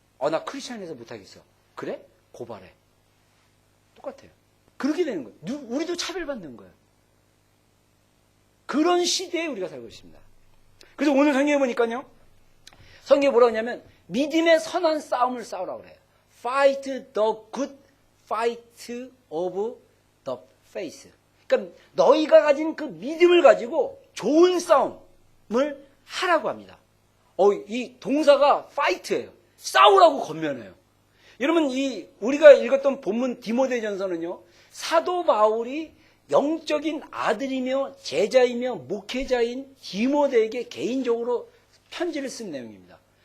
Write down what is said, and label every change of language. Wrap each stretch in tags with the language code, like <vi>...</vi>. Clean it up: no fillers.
<ko>나 크리스천에서 못하겠어. 그래? 고발해. 똑같아요. 그렇게 되는 거예요. 우리도 차별받는 거예요. 그런 시대에 우리가 살고 있습니다. 그래서 오늘 성경에 보니까요. 성경에 뭐라고 하냐면 믿음의 선한 싸움을 싸우라고 그래요.</ko> <en>Fight the good fight of the faith.</en> <ko>그러니까 너희가 가진 그 믿음을 가지고 좋은 싸움을 하라고 합니다. 이 동사가 fight예요. 싸우라고 건면해요. 여러분 우리가 읽었던 본문 디모데전서는요. 사도 바울이 영적인 아들이며 제자이며 목회자인 디모데에게 개인적으로 편지를 쓴 내용입니다.</ko>